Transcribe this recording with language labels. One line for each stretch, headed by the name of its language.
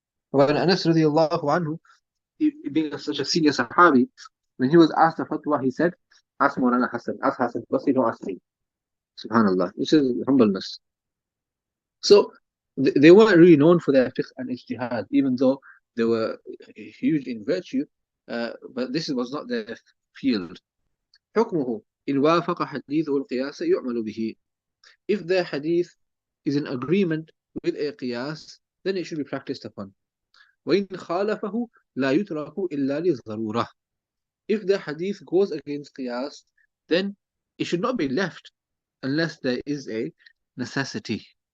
English: When Anas radiallahu anhu, being such a senior Sahabi, when he was asked the fatwa, he said, ask Maulana Hassan, ask Hassan Basri, don't ask me. Subhanallah, which is humbleness. So they weren't really known for their fiqh and ijtihad, even though they were huge in virtue, but this was not their field.
Arabic: حكمه إن وافق حديثه القياس يعمل به.
English: If their hadith is in agreement with a qiyas, then it should be practiced upon.
Arabic: وإن خالفه لا يترك إلا للضرورة.
English: If the hadith goes against qiyas, then it should not be left unless there is a necessity.